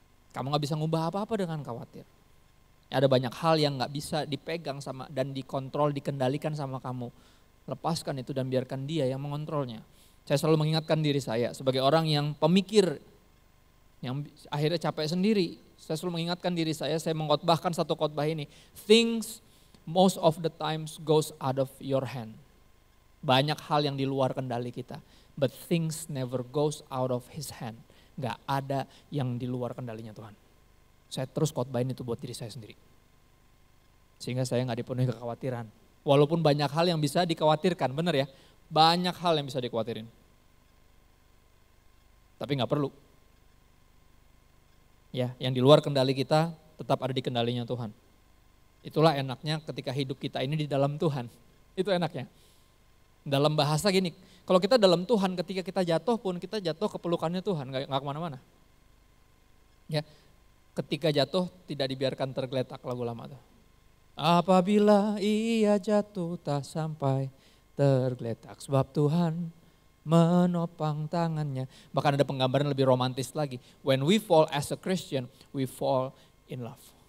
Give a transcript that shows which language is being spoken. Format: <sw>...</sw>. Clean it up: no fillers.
<id>Kamu gak bisa ngubah apa-apa dengan khawatir. Ya, ada banyak hal yang gak bisa dipegang sama dan dikontrol, dikendalikan sama kamu. Lepaskan itu dan biarkan dia yang mengontrolnya. Saya selalu mengingatkan diri saya sebagai orang yang pemikir, yang akhirnya capek sendiri. Saya selalu mengingatkan diri saya mengkhotbahkan satu khotbah ini.</id> <en>Things most of the times goes out of your hand.</en> <id>Banyak hal yang di luar kendali kita.</id> <en>But things never goes out of his hand.</en> <id>Gak ada yang di luar kendalinya Tuhan. Saya terus khotbahin itu buat diri saya sendiri. Sehingga saya gak dipenuhi kekhawatiran. Walaupun banyak hal yang bisa dikhawatirkan, benar ya? Banyak hal yang bisa dikhawatirin. Tapi gak perlu. Ya, yang di luar kendali kita tetap ada di kendalinya Tuhan. Itulah enaknya ketika hidup kita ini di dalam Tuhan. Itu enaknya. Dalam bahasa gini, kalau kita dalam Tuhan ketika kita jatuh pun kita jatuh ke pelukannya Tuhan, gak kemana-mana. Ya, ketika jatuh tidak dibiarkan tergeletak, lagu lama tuh. Apabila ia jatuh tak sampai tergeletak, sebab Tuhan menopang tangannya. Bahkan ada penggambaran lebih romantis lagi.</id> <en>When we fall as a Christian, we fall in love.</en>